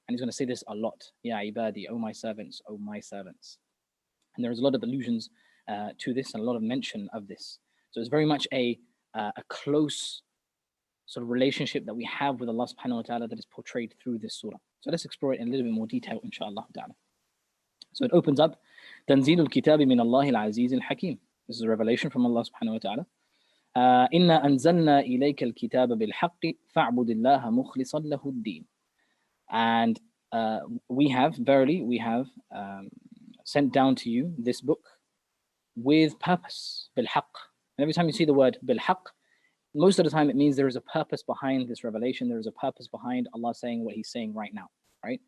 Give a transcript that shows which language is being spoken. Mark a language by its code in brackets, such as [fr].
[en] And he's going to say this a lot, [ar] Ya ibadi, [en] oh my servants, oh my servants. And there's a lot of allusions to this and a lot of mention of this. So it's very much a close sort of relationship that we have with Allah subhanahu wa ta'ala that is portrayed through this surah. So let's explore it in a little bit more detail, inshallah ta'ala. So it opens up, [ar] تنزيل الكتاب من الله العزيز الحكيم. [en] This is a revelation from Allah subhanahu wa ta'ala. [ar] إنا أنزلنا إليك الكتاب بالحق فاعبد الله مخلصا له الدين. [en] And verily we have sent down to you this book with purpose, بالحق. And every time you see the word بالحق, most of the time it means there is a purpose behind this revelation. There is a purpose behind Allah saying what he's saying right now, right?